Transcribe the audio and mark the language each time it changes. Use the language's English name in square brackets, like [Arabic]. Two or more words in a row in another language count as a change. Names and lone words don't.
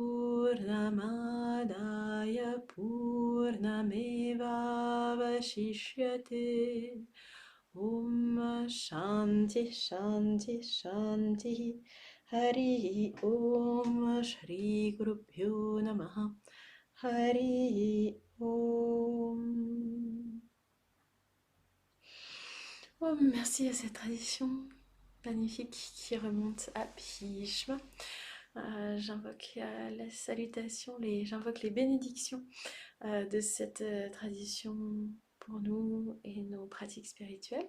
[Sanskrit] पूर्णमादाय पूर्णमेव वशिष्यते ॐ शान्ति शान्ति शान्ति हरि ॐ श्री गुरुभ्यो नमः हरि ॐ. [French] Oh, merci à cette tradition magnifique qui remonte à Bhishma. J'invoque la salutation, j'invoque les bénédictions de cette tradition pour nous et nos pratiques spirituelles.